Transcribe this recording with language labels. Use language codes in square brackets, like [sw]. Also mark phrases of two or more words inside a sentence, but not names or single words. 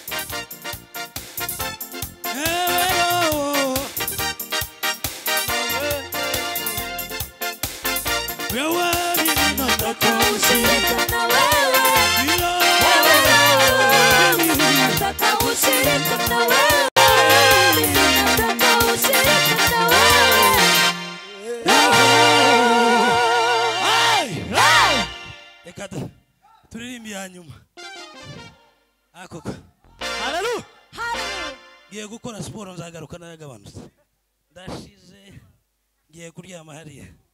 [sw] wewe mimi nataka ushirika na wewe nataka ushirika na wewe [rw] turirimba nyuma akoko haleluya ngiye gukora siporo nzagaruka nagabanutse ndashize ngiye kuryama hariya